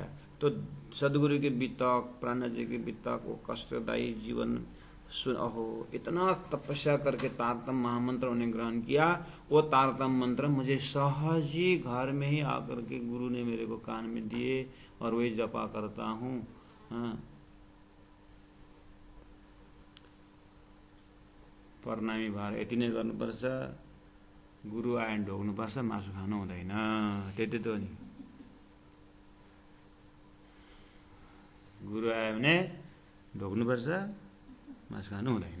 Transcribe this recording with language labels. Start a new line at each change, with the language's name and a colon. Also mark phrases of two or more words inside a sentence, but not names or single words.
Hindi: तो सदगुरु के बीतक, प्राण जी के बीतक, वो कष्टदायी जीवन सुन, अहो इतना तपस्या करके तारतम महामंत्र उन्हें ग्रहण किया। वो तारतम मंत्र मुझे सहज ही घर में ही आकर के गुरु ने मेरे को कान में दिए, और वही जपा करता हूँ। हाँ,
Nepali: प्रणामी भार यति नै गर्नुपर्छ, गुरु आयो भने ढोग्नुपर्छ, मासु खानु हुँदैन, त्यति त हो नि। गुरु आयो भने ढोग्नुपर्छ, मासु खानु हुँदैन।